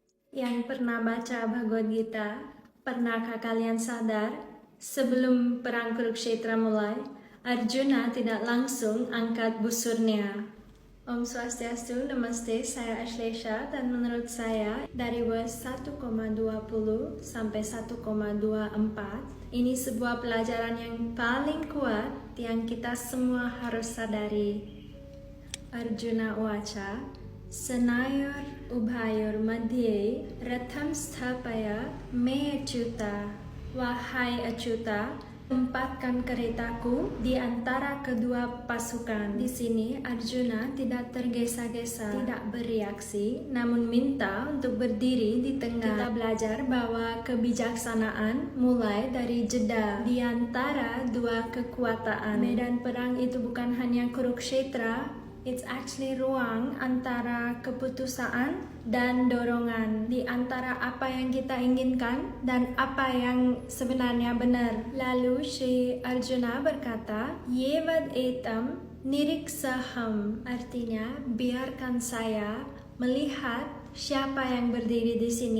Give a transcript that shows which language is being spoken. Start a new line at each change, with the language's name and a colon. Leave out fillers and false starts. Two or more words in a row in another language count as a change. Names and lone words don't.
Indonesian: Yang pernah baca Bhagavad Gita, pernahkah kalian sadar sebelum perang Kurukshetra mulai, Arjuna tidak langsung angkat busurnya? Om Swastiastu, Namaste, saya Ashlesha, dan menurut saya dari verse 1,20 sampai 1,24 ini sebuah pelajaran yang paling kuat yang kita semua harus sadari.
Sanskrit: Arjuna Uwaca Senayor Ubhayor Madhye Ratham Sthapaya Me Achyuta.
Indonesian: Wahai Achyuta, tempatkan keretaku di antara kedua pasukan. Di sini Arjuna tidak tergesa-gesa, tidak bereaksi, namun minta untuk berdiri di tengah. Kita belajar bahwa kebijaksanaan mulai dari jeda di antara dua kekuatan. Medan perang itu bukan hanya Kurukshetra,
English: it's actually
Indonesian: ruang antara keputusaan dan dorongan, di antara apa yang kita inginkan dan apa yang sebenarnya benar. Lalu Sri Arjuna berkata,
Sanskrit: Yevad etam niriksaham,
Indonesian: artinya biarkan saya melihat siapa yang berdiri di sini.